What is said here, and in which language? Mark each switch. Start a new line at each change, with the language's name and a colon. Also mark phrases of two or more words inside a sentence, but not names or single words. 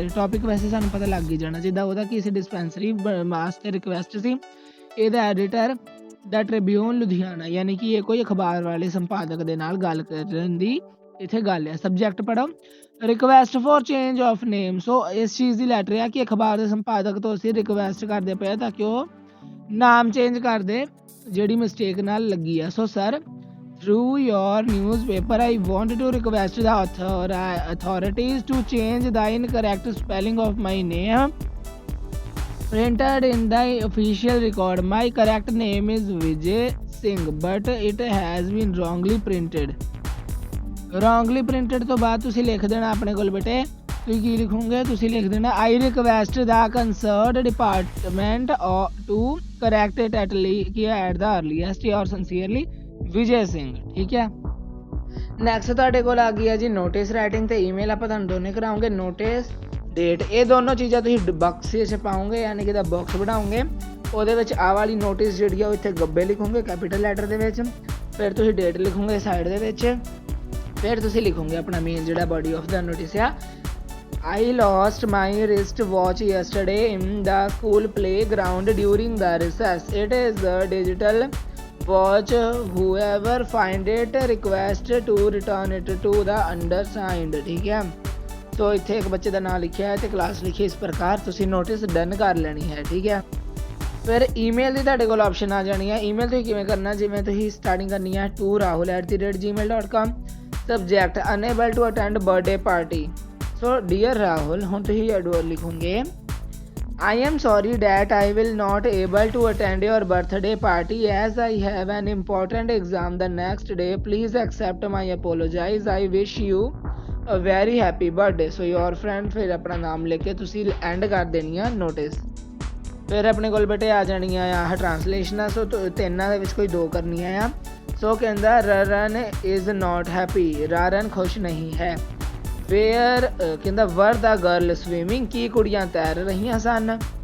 Punjabi: ਟੌਪਿਕ ਵੈਸੇ ਸਾਨੂੰ ਪਤਾ ਲੱਗ ਹੀ ਜਾਣਾ, ਜਿੱਦਾਂ ਉਹਦਾ ਕੀ ਸੀ ਡਿਸਪੈਂਸਰੀ ਵਾਸਤੇ ਰਿਕੁਐਸਟ ਸੀ, ਇਹਦਾ ਐਡੀਟਰ ਦਾ ਟ੍ਰਿਬਿਊਨ ਲੁਧਿਆਣਾ, ਯਾਨੀ ਕਿ ਇਹ ਕੋਈ ਅਖਬਾਰ ਵਾਲੇ ਸੰਪਾਦਕ ਦੇ ਨਾਲ ਗੱਲ ਕਰਨ ਦੀ ਇੱਥੇ ਗੱਲ ਹੈ। ਸਬਜੈਕਟ ਪੜ੍ਹੋ,
English: request for change of name.
Punjabi: ਸੋ ਇਸ ਚੀਜ਼ ਦੀ ਲੈਟਰ ਆ ਕਿ ਅਖਬਾਰ ਦੇ ਸੰਪਾਦਕ ਤੋਂ ਅਸੀਂ ਰਿਕੁਐਸਟ ਕਰਦੇ ਪਏ ਤਾਂ ਕਿ ਉਹ ਨਾਮ ਚੇਂਜ ਕਰ ਦੇ ਜਿਹੜੀ ਮਿਸਟੇਕ ਨਾਲ ਲੱਗੀ ਆ। ਸੋ ਸਰ,
English: through your newspaper I want to request the authorities to change the incorrect spelling of my name printed in the official record. My correct name is Vijay Singh but it has been wrongly printed. wrongly printed
Punjabi: ਤੋਂ ਬਾਅਦ ਤੁਸੀਂ ਲਿਖ ਦੇਣਾ ਆਪਣੇ ਕੋਲ ਬੇਟੇ, ਤੁਸੀਂ ਕੀ ਲਿਖੋਗੇ, ਤੁਸੀਂ ਲਿਖ ਦੇਣਾ
English: I request the concerned department to correct it at the earliest or sincerely
Punjabi: ਵਿਜੇ ਸਿੰਘ, ਠੀਕ ਹੈ। ਨੈਕਸਟ ਤੁਹਾਡੇ ਕੋਲ ਆ ਗਈ ਹੈ ਜੀ
English: notice writing
Punjabi: ਤੇ ਈਮੇਲ। ਆਪਾਂ ਤੁਹਾਨੂੰ ਦੋਨੇ ਕਰਾਉਂਗੇ,
English: notice date.
Punjabi: ਇਹ ਦੋਨੋਂ ਚੀਜ਼ਾਂ ਤੁਸੀਂ ਬਾਕਸ 'ਚ ਪਾਓਗੇ, ਯਾਨੀ ਕਿ ਦਾ ਬਾਕਸ ਬਣਾਓਗੇ, ਉਹਦੇ ਵਿੱਚ ਆਹ ਵਾਲੀ ਨੋਟਿਸ ਜਿਹੜੀ ਆ ਉਹ ਇੱਥੇ ਗੱਬੇ ਲਿਖੋਗੇ
English: capital letter
Punjabi: ਦੇ ਵਿੱਚ। ਫਿਰ ਤੁਸੀਂ ਡੇਟ ਲਿਖੋਗੇ ਸਾਈਡ ਦੇ ਵਿੱਚ। ਫਿਰ ਤੁਸੀਂ ਲਿਖੋਗੇ ਆਪਣਾ ਮੇਨ ਜਿਹੜਾ
English: body of the notice
Punjabi: ਆ,
English: I lost my wrist watch yesterday in the school playground during the recess. It is the digital watch. Whoever find it request to return it to the undersigned,
Punjabi: ਠੀਕ ਹੈ। ਸੋ ਇੱਥੇ ਇੱਕ ਬੱਚੇ ਦਾ ਨਾਮ ਲਿਖਿਆ ਹੈ ਤੇ ਕਲਾਸ ਲਿਖੀ ਇਸ ਪ੍ਰਕਾਰ। ਤੁਸੀਂ
English: notice done
Punjabi: ਕਰ ਲੈਣੀ ਹੈ, ਠੀਕ ਹੈ। ਫਿਰ ਈਮੇਲ ਦੀ ਤੁਹਾਡੇ ਕੋਲ ਆਪਸ਼ਨ ਆ ਜਾਣੀ ਹੈ। ਈਮੇਲ ਤੁਸੀਂ ਕਿਵੇਂ ਕਰਨਾ, ਜਿਵੇਂ ਤੁਸੀਂ ਸਟਾਰਟਿੰਗ ਕਰਨੀ ਹੈ
English: to rahul@gmail.com,
Punjabi: ਸਬਜੈਕਟ
English: unable to attend birthday party। so dear Rahul,
Punjabi: ਹੁਣ ਤੁਸੀਂ ਐਡਵਰ ਲਿਖੋਗੇ
English: I am sorry that I will not able to attend your birthday party as I have an important exam the next day.
Punjabi: Please accept my apologies. I wish you a very happy birthday.
English: So your friend,
Punjabi: ਫਿਰ ਆਪਣਾ ਨਾਮ ਲਿਖ ਕੇ ਤੁਸੀਂ ਐਂਡ ਕਰ ਦੇਣੀ ਆ ਨੋਟਿਸ। ਫਿਰ ਆਪਣੇ ਕੋਲ ਬੇਟੇ ਆ ਜਾਣੀਆਂ ਆ ਟ੍ਰਾਂਸਲੇਸ਼ਨਾਂ। ਸੋ ਤਿੰਨਾਂ ਦੇ ਵਿੱਚ ਕੋਈ ਦੋ ਕਰਨੀਆਂ ਆ। ਸੋ ਕਹਿੰਦਾ
English: Raran is not happy,
Punjabi: ਰਾਰਨ ਖੁਸ਼ ਨਹੀਂ ਹੈ। ਵੇਅਰ ਕਹਿੰਦਾ
English: were the girl swimming,
Punjabi: ਕੀ ਕੁੜੀਆਂ ਤੈਰ ਰਹੀਆਂ ਸਨ।